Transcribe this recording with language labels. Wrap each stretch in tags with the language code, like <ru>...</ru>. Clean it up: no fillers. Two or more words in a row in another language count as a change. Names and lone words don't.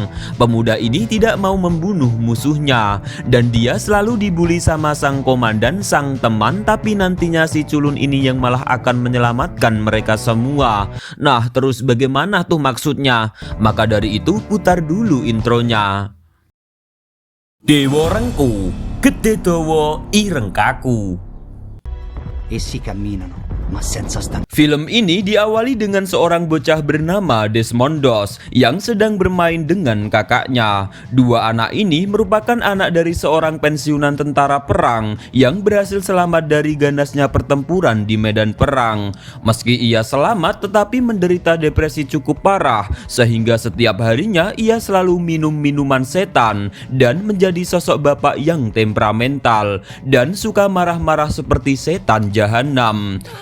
<id>Pemuda ini tidak mau membunuh musuhnya, dan dia selalu dibully sama sang komandan, sang teman, tapi nantinya si culun ini yang malah akan menyelamatkan mereka semua. Nah, terus bagaimana tuh maksudnya? Maka dari itu putar dulu intronya. Dewa Rengku, Gede Dawa Ireng Kaku.</id> <it>Essi camminano, ma senza stanchezza.</it> <id>Film ini diawali dengan seorang bocah bernama Desmond Doss yang sedang bermain dengan kakaknya. Dua anak ini merupakan anak dari seorang pensiunan tentara perang yang berhasil selamat dari ganasnya pertempuran di medan perang. Meski ia selamat, tetapi menderita depresi cukup parah, sehingga setiap harinya ia selalu minum minuman setan dan menjadi sosok bapak yang temperamental dan suka marah-marah seperti setan jahanam.</id>